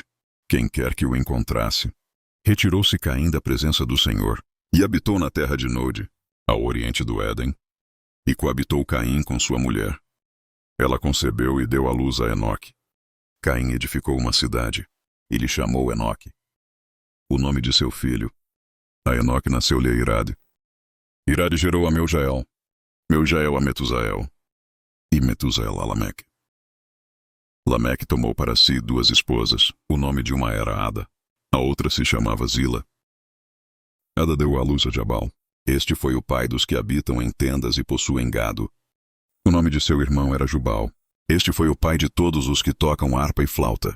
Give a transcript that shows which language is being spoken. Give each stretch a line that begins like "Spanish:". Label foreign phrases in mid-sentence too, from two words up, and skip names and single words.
Portuguese: Quem quer que o encontrasse. Retirou-se Caim da presença do Senhor, e habitou na terra de Nod, ao oriente do Éden. E coabitou Caim com sua mulher. Ela concebeu e deu à luz a Enoque. Caim edificou uma cidade, e lhe chamou Enoque. O nome de seu filho. A Enoque nasceu-lhe Irade. Irade gerou a Meujael. Meujael a Metusael. E Metusael a Lameque. Lameque tomou para si 2 esposas. O nome de uma era Ada, a outra se chamava Zila. Ada deu à luz a Jabal. Este foi o pai dos que habitam em tendas e possuem gado. O nome de seu irmão era Jubal. Este foi o pai de todos os que tocam harpa e flauta.